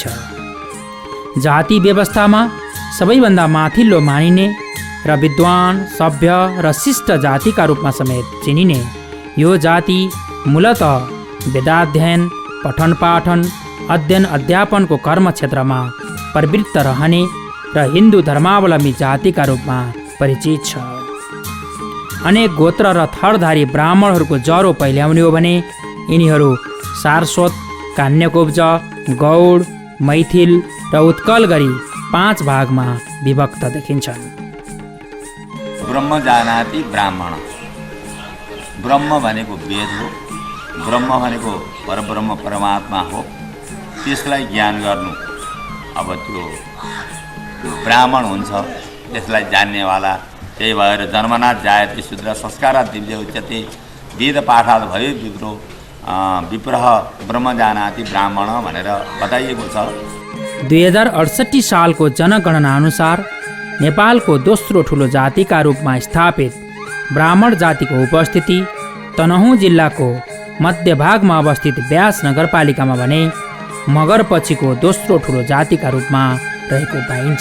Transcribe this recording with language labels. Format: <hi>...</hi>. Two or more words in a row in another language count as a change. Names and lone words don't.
<ne>जाति व्यवस्थामा सबैभन्दा माथिल्लो मानिने र विद्वान, सभ्य र शिष्ट जातिका रूपमा समेत चिनिने यो जाति मूलतः वेदाध्ययन, पठन पाठन, अध्ययन अध्यापनको कर्मक्षेत्रमा प्रवृत्त रहने र हिन्दू धर्मावलम्बी जातिका रूपमा परिचित छ। अनेक गोत्र र थरधारी ब्राह्मणहरूको जरो पहिल्याउने हो भने यिनीहरू सारस्वत, कान्यकुब्ज, गौड, मैथिल र उत्कल गरी 5 भागमा विभक्त देखिन्छन्।</ne> <sa>ब्रह्म जानाति ब्राह्मण।</sa> <ne>ब्रह्म भनेको वेद हो, ब्रह्म भनेको परब्रह्म परमात्मा हो। त्यसलाई ज्ञान गर्नु अब त्यो ब्राह्मण हुन्छ, त्यसलाई जान्नेवाला। त्यही भएर</ne> <sa>जन्मनाथ जायते शूद्र संस्कारात् दिव्य उच्यते, वेद पाठात् भयो विप्रो विप्रह ब्रह्म जानाति ब्राह्मण</sa> <ne>भनेर बताइएको छ। 2068 सालको जनगणना अनुसार नेपालको दोस्रो ठुलो जातिका रूपमा स्थापित ब्राह्मण जातिको उपस्थिति तनहुँ जिल्लाको मध्यभागमा अवस्थित व्यास नगरपालिकामा भने मगरपछिको दोस्रो ठुलो जातिका रूपमा रहेको पाइन्छ।</ne>